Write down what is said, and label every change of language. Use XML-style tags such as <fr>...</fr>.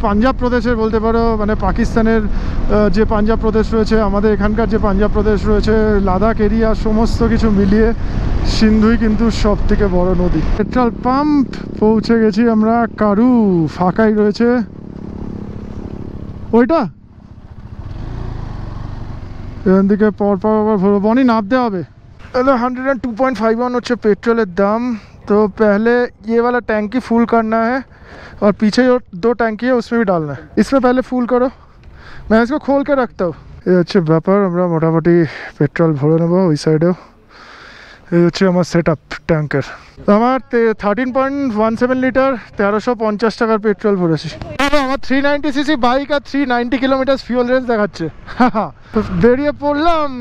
<bn>পাঞ্জাব প্রদেশের বলতে পারো, মানে পাকিস্তানের যে পাঞ্জাব প্রদেশ রয়েছে, আমাদের এখানকার যে পাঞ্জাব প্রদেশ রয়েছে, লাদাখ এরিয়া, সমস্ত কিছু মিলিয়ে সিন্ধুই কিন্তু সব থেকে বড় নদী। পেট্রোল পাম্প পৌঁছে গেছি আমরা। কারু ফাঁকাই রয়েছে। ওইটা এখান থেকে পরপর আবার বনি নামতে হবে। 102.51 হচ্ছে পেट्रोल दाम।</bn> <hi>तो पहले ये वाला टैंकी फुल करना है और पीछे जो 2 टैंकी है उसमें भी डालना है। इसमें पहले फुल करो, मैं इसको खोल के रखता हूँ।</hi> <bn>ये হচ্ছে ব্যাপার। আমরা মোটামুটি পেট্রোল ভরে নেবো ওই সাইডেও। এই হচ্ছে আমার সেট আপ ট্যাঙ্কের। আমার 13.17 লিটার 1350 টাকার পেট্রোল ভরেছি। আমার 390cc বাইক আর 390 কিলোমিটার ফিউল রেঞ্জ দেখাচ্ছে। বেরিয়ে পড়লাম।</bn>